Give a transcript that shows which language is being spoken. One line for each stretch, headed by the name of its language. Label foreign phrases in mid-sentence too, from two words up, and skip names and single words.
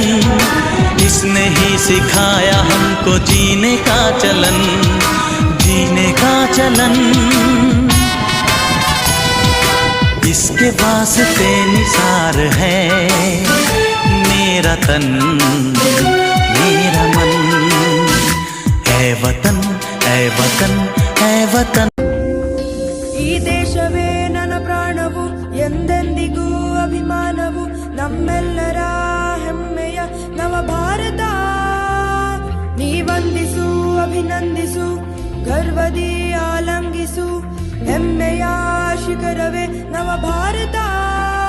Hindi: इसने ही सिखाया हमको जीने का चलन, जीने का चलन। इसके वास्ते निसार है मेरा तन मेरा मन। ऐ वतन ऐ वतन ऐ वतन।
Kannada: ಈ ದೇಶವೇ ನನ್ನ ಪ್ರಾಣವು, ಎಂದೆಂದಿಗೂ ಅಭಿಮಾನವು, ನಮ್ಮೆಲ್ಲರ ಹೆಮ್ಮೆಯ ನವ ಭಾರತ। ನೀ ವಂದಿಸು ಅಭಿನಂದಿಸು, ಗರ್ವದಿ ಆಲಂಗಿಸು, ಹೆಮ್ಮೆಯ ಶಿಖರವೇ ನವ ಭಾರತ।